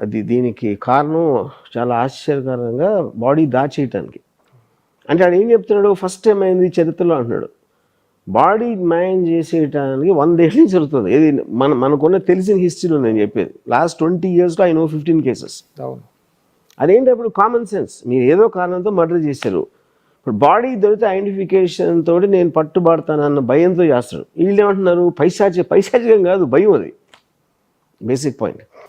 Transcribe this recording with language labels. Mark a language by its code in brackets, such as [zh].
[te] దీనికి కారణం చాలా ఆశ్చర్యకరంగా బాడీ దాచేయటానికి. అంటే ఆడు ఏం చెప్తున్నాడు, ఫస్ట్ టైం అయింది చరిత్రలో అంటున్నాడు. బాడీ మాయం చేసేయటానికి 100 ఏళ్ళ నుంచి జరుగుతుంది. ఇది మనకున్న తెలిసిన హిస్టరీలో నేను చెప్పేది. [en] Last 20 years I know 15 cases. [te] అదేంటి అప్పుడు కామన్ సెన్స్. మీరు ఏదో కారణంతో మర్డర్ చేశారు, ఇప్పుడు బాడీ దొరికితే ఐడెంటిఫికేషన్ తోటి నేను పట్టుబడతానన్న భయంతో చేస్తాడు. వీళ్ళు ఏమంటున్నారు, పైశాచికం కాదు, భయం. అది బేసిక్ పాయింట్.